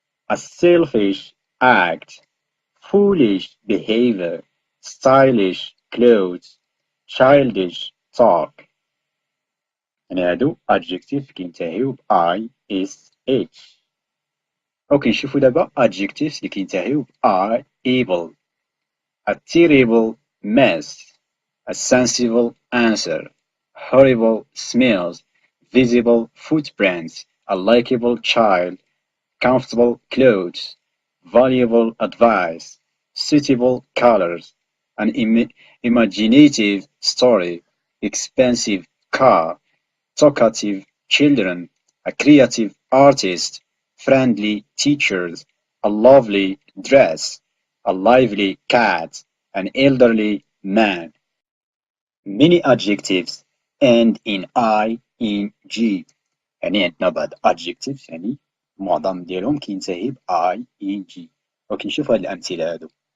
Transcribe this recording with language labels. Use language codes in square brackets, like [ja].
[en] A selfish act, foolish behavior, stylish clothes, childish talk. [ar] يعني هادو adjectives كينتهيو ب ISH. اوكي نشوفو دابا adjectives اللي كينتهيو ب able. [en] A terrible mess, a sensible answer, horrible smells, visible footprints, a likable child, comfortable clothes, valuable advice, suitable colors, an imaginative story, expensive car, talkative children, a creative artist, friendly teachers, a lovely dress, a lively cat, an elderly man. Many adjectives end in ing. [ar] يعني عندنا بعض adjectives يعني معظم ديالهم كينتهي ب ing. وكنشوف هاد الأمثلة هادو.